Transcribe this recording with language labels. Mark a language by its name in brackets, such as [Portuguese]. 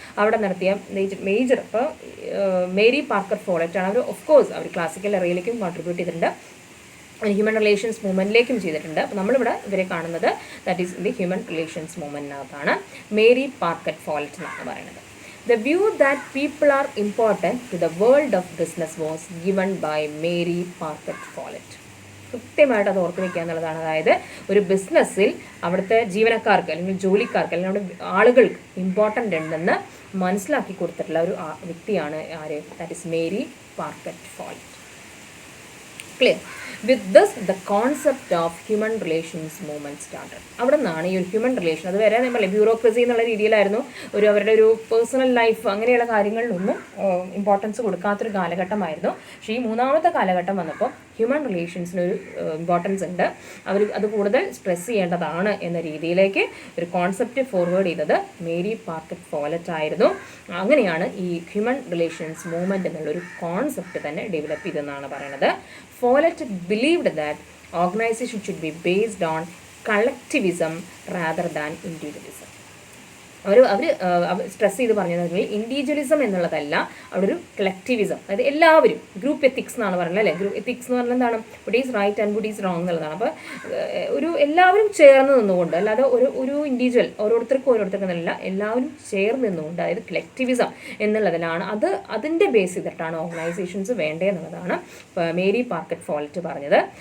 [Malayalam] അവിടെ നടത്തിയ മേജർ ഇപ്പോൾ മേരി പാർക്കർ ഫോളറ്റ് ആണ്. Hour of course our classical എറയിലേക്കും contribute ചെയ്തിട്ടുണ്ട്, ഹ്യൂമൻ റിലേഷൻസ് മൂവ്മെൻറ്റിലേക്കും ചെയ്തിട്ടുണ്ട്. അപ്പോൾ നമ്മളിവിടെ ഇവരെ കാണുന്നത് [English] that is [Malayalam] in the human relations മൂവ്മെൻറ്റിനകത്താണ്. Mary പാർക്കറ്റ് folate എന്നാണ് പറയുന്നത്. [English] The view that people are important to the world of business was given by Mary Parkett Follett. [Malayalam] കൃത്യമായിട്ട് അത് ഓർത്ത് വയ്ക്കുക എന്നുള്ളതാണ്. അതായത് ഒരു ബിസിനസ്സിൽ അവിടുത്തെ ജീവനക്കാർക്ക് അല്ലെങ്കിൽ ജോലിക്കാർക്ക് അല്ലെങ്കിൽ നമ്മുടെ ആളുകൾക്ക് ഇമ്പോർട്ടൻ്റ് ഉണ്ടെന്ന് മനസ്സിലാക്കി കൊടുത്തിട്ടുള്ള ഒരു വ്യക്തിയാണ് ആര്? [English] That is Mary Parker Follett. Clear? With this the concept of human relations movement started. [Malayalam] അവിടെ നിന്നാണ് ഈ ഒരു ഹ്യൂമൻ റിലേഷൻ, അത് വരെ നമ്മൾ ബ്യൂറോക്രസി എന്നുള്ള രീതിയിലായിരുന്നു, അവരുടെ ഒരു പേഴ്സണൽ ലൈഫ് അങ്ങനെയുള്ള കാര്യങ്ങളിലൊന്നും ഇമ്പോർട്ടൻസ് കൊടുക്കാത്തൊരു കാലഘട്ടമായിരുന്നു. പക്ഷേ ഈ മൂന്നാമത്തെ കാലഘട്ടം വന്നപ്പോൾ ഹ്യൂമൻ റിലേഷൻസിനൊരു ഇമ്പോർട്ടൻസ് ഉണ്ട്, അത് കൂടുതൽ സ്ട്രെസ് ചെയ്യേണ്ടതാണ് എന്ന രീതിയിലേക്ക് ഒരു കോൺസെപ്റ്റ് ഫോർവേഡ് ചെയ്തത് മേരി പാർക്കറ്റ് ഫോളറ്റ് ആയിരുന്നു. അങ്ങനെയാണ് ഈ ഹ്യൂമൻ റിലേഷൻസ് മൂവ്മെൻറ്റ് എന്നുള്ളൊരു കോൺസെപ്റ്റ് തന്നെ ഡെവലപ്പ് ചെയ്തെന്നാണ് പറയുന്നത്. [English] Follett believed that organization should be based on collectivism rather than individualism. [Malayalam] Our stress ചെയ്ത് പറഞ്ഞിട്ടുണ്ടെങ്കിൽ ഇൻഡിവിജ്വലിസം എന്നുള്ളതല്ല, അവിടെ ഒരു കളക്റ്റിവിസം, അതായത് എല്ലാവരും ഗ്രൂപ്പ് എത്തിക്സ് എന്നാണ് പറയുന്നത് അല്ലേ. ഗ്രൂപ്പ് എത്തിക്സ് എന്ന് പറഞ്ഞാൽ എന്താണ്? [English] good is right and good is wrong [Malayalam] എന്നുള്ളതാണ്. അപ്പോൾ എല്ലാവരും ചേർന്ന് നിന്നുകൊണ്ട്, അല്ലാതെ ഒരു ഇൻഡിവിജ്വൽ ഓരോരുത്തർക്കും എന്നല്ല, എല്ലാവരും ചേർന്ന് നിന്നുകൊണ്ട്, അതായത് കളക്റ്റിവിസം എന്നുള്ളതിലാണ് അതിൻ്റെ ബേസ് ചെയ്തിട്ടാണ് ഓർഗനൈസേഷൻസ് വേണ്ടതെന്നുള്ളതാണ് മേരി പാർക്കറ്റ് ഫോളറ്റ് പറഞ്ഞത്.